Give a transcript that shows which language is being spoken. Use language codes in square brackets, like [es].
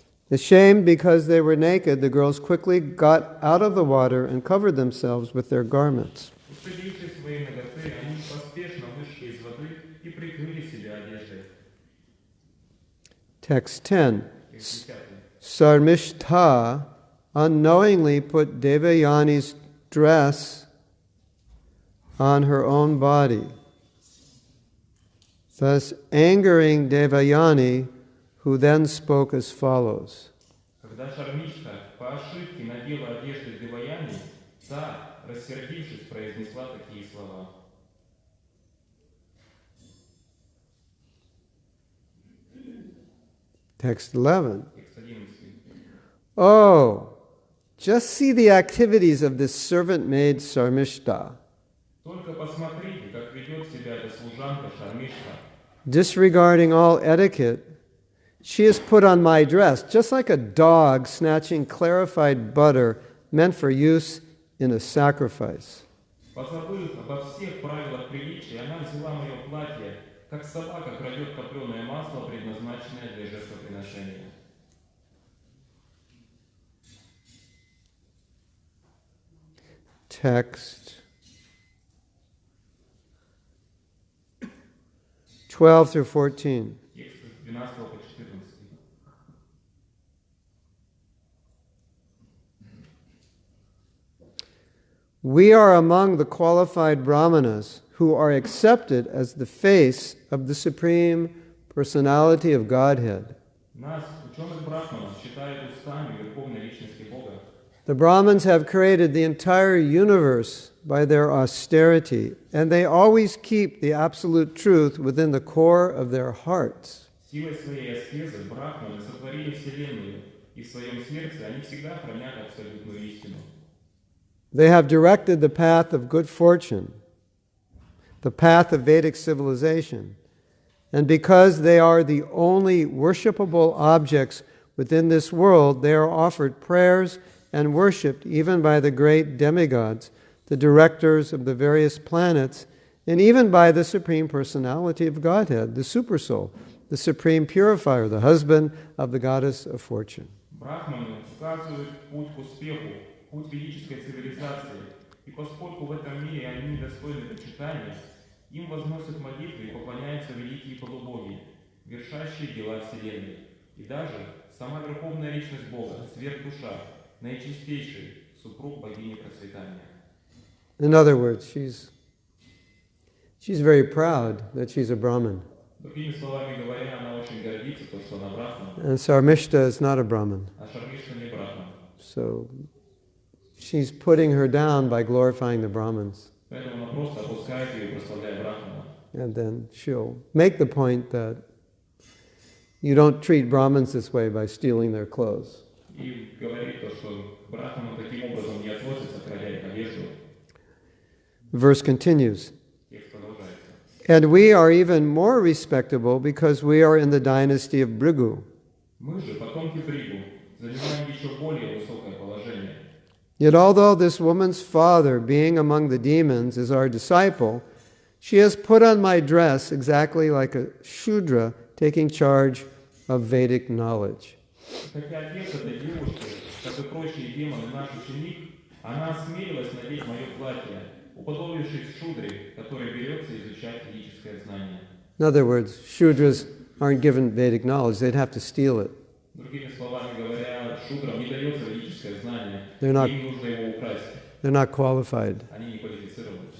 [en] Ashamed because they were naked, the girls quickly got out of the water and covered themselves with their garments. [ru] Устыдившись своей наготы, они поспешно вышли из воды и прикрыли себя одеждой. [en] Text 10. [ru] Текст 10. [en] Sarmishtha unknowingly put Devayani's dress on her own body, thus angering Devayani, who then spoke as follows. [ru] Когда Шармишта по ошибке надела одежды Деваяни, та, рассердившись, произнесла такие слова. [en] Text 11. [ru] Текст 11. [en] Oh, just see the activities of this servant maid Sarmishta. [ru] Только посмотрите, как ведет себя эта служанка Шармишта. [en] Disregarding all etiquette, she has put on my dress, just like a dog snatching clarified butter meant for use in a sacrifice. [ru] Позабыв обо всех правилах приличия, она взяла мое платье, как собака крадет топленое масло, предназначенное для жертвоприношения. [en] Text 12 through 14. [ru] Текст с 12 по 14. [en] We are among the qualified brahmanas who are accepted as the face of the Supreme Personality of Godhead. [ru] Нас, ученых брахманов, считают устами Верховной Личности Бога. [en] The Brahmins have created the entire universe by their austerity, and they always keep the absolute truth within the core of their hearts. [ru] Силой своей аскезы брахманы сотворили Вселенную, и в своем сердце они всегда хранят абсолютную истину. [en] They have directed the path of good fortune, the path of Vedic civilization, and because they are the only worshipable objects within this world, they are offered prayers and worshipped even by the great demigods, the directors of the various planets, and even by the Supreme Personality of Godhead, the Supersoul, the Supreme Purifier, the husband of the Goddess of Fortune. [ru] Брахманы указывают путь к успеху, путь велической цивилизации, и поскольку в этом мире они недостойны почитания, им возносят молитвы и поклоняются великие полубоги, вершащие дела Вселенной, и даже сама Верховная Личность Бога, сверхдуша, наичистейший супруг богини процветания. [en] In other words, she's very proud that she's a Brahmin. [ru] Другими словами говоря, она очень гордится, то, что она брахман, [en] And Sarmishta is not a Brahmin. [ru] а Шармишта не брахман. [en] So she's putting her down by glorifying the Brahmins. [ru] Поэтому она просто опускает ее, прославляя брахмана. [en] And then she'll make the point that you don't treat Brahmins this way by stealing their clothes. [ru] И говорит то, что к брахманам таким образом не относятся, крадя их одежду. [en] The verse continues. [ru] Текст продолжается. [en] And we are even more respectable because we are in the dynasty of Bhrigu. [ru] Мы же, потомки Бригу, занимаем еще более высокое положение. [en] Yet although this woman's father, being among the demons, is our disciple, she has put on my dress exactly like a Shudra taking charge of Vedic knowledge. [ru] Хотя отец этой девушки, как и прочие демоны, наш ученик, она осмелилась надеть мое платье, уподобившись Шудре, который берется изучать ведическое знание. [en] In other words, Shudras aren't given Vedic knowledge, they'd have to steal it. [ru] Другими словами говоря, Шудрам не дается ведическое знание, [en] They're not- [ru] им нужно его украсть. [en] They're not qualified. [ru] Они не квалифицированы.